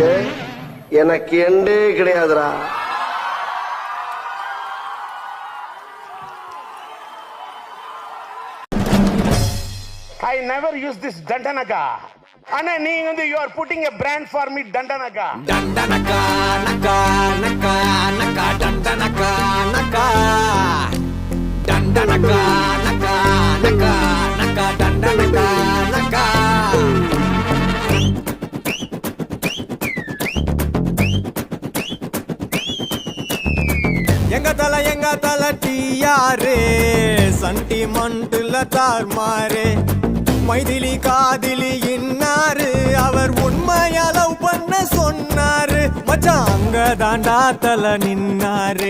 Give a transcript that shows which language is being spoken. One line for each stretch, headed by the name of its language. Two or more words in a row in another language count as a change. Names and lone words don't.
Tamil: எனக்கு எண்டே கிடையாதுடா.
English: I never use this Dandanaga. Anna, you are putting a brand for me, Dandanaga. Dandanaga, naka, naka, naka, Dandanaga, naka. Dandanaga, naka, naka, naka, Dandanaga, naka.
Tamil: எங்க தல டியாரே சண்டிமண்டுல தார்மாரே மைதிலி காதிலி இன்னாரு அவர் உண்மையா லவ் பண்ண சொன்னாரு மச்சான் அங்க தாண்டா தல நின்னாரே.